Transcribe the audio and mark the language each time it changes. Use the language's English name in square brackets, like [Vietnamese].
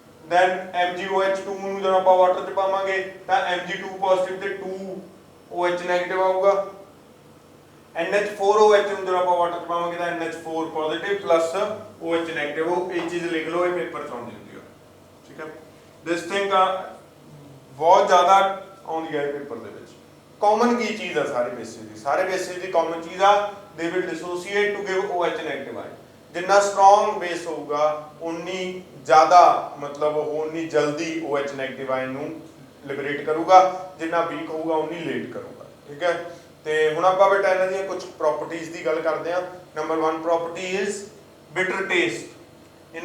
[Punjabi] Then MgOH2 ਨੂੰ ਜਦੋਂ ਆਪਾਂ ਵਾਟਰ ਚ ਪਾਵਾਂਗੇ ਤਾਂ Mg2 ਪੋਜ਼ਿਟਿਵ ਤੇ 2OH ਨੈਗੇਟਿਵ ਆਊਗਾ। NH4OH ਨੂੰ ਜਦੋਂ ਆਪਾਂ ਵਾਟਰ ਚ ਪਾਵਾਂਗੇ ਤਾਂ NH4 positive plus OH negative. ਉਹ ਇਹ ਚੀਜ਼ ਲਿਖ ਲਓ, ਇਹ ਪੇਪਰ ਚ ਆਉਂਦੀ ਹੁੰਦੀ ਆ, ਠੀਕ ਹੈ। ਦਿਸ ਥਿੰਗ ਬਹੁਤ ਜ਼ਿਆਦਾ ਆਉਂਦੀ ਹੈ ਪੇਪਰ ਦੇ ਵਿੱਚ। ਕਾਮਨ ਕੀ ਚੀਜ਼ ਆ ਸਾਰੇ ਬੇਸਿਸ ਦੀ? ਸਾਰੇ ਬੇਸਿਸ ਦੀ ਕਾਮਨ ਚੀਜ਼ ਆ [English] they will dissociate to give OH negative ion। [Punjabi] ਜਿੰਨਾ ਸਟਰੋਂਗ ਬੇਸ ਹੋਊਗਾ ਉਨੀ ਜ਼ਿਆਦਾ ਮਤਲਬ ਉਹ ਉਨੀ ਜਲਦੀ OH negative ion ਨੂੰ ਲਿਬਰੇਟ ਕਰੂਗਾ, ਜਿੰਨਾ ਵੀਕ ਹੋਊਗਾ ਉਨੀ ਲੇਟ ਕਰੂਗਾ, ਠੀਕ ਹੈ। ਤੇ ਹੁਣ ਆਪਾਂ ਬੇਟਾ ਇਹਨਾਂ ਦੀਆਂ ਕੁਝ ਪ੍ਰੋਪਰਟੀਜ਼ ਦੀ ਗੱਲ ਕਰਦੇ ਹਾਂ। Number 1 [English] Property is bitter taste.